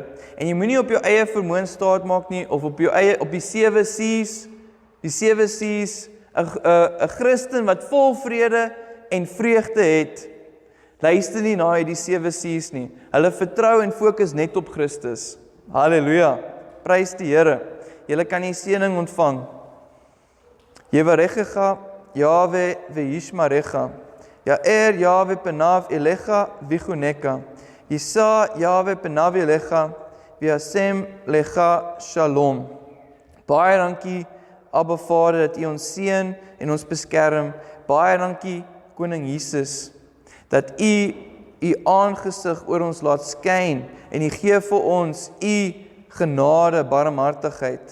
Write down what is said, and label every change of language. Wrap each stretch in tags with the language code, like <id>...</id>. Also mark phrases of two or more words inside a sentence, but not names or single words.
<af>En jy moenie op jou eie vermoë staat maak nie, of op die 7 C's, die 7 C's, 'n Christen wat vol vrede en vreugde het, luister nie na die 7 C's nie. Hulle vertrou en fokus net op Christus. Halleluja. Prys die Here. Julle kan die seëning ontvang.</af> <he>יברכך יהוה וישמרך. יאר יהוה פניו אליך ויחנך. ישא יהוה פניו אליך וישם לך שלום.</he> <af>Baie dankie, Abba Vader, dat U ons seën en ons beskerm. Baie dankie, Koning Jesus, dat U aangesig oor ons laat skyn en U gee vir ons U genade, barmhartigheid.</af>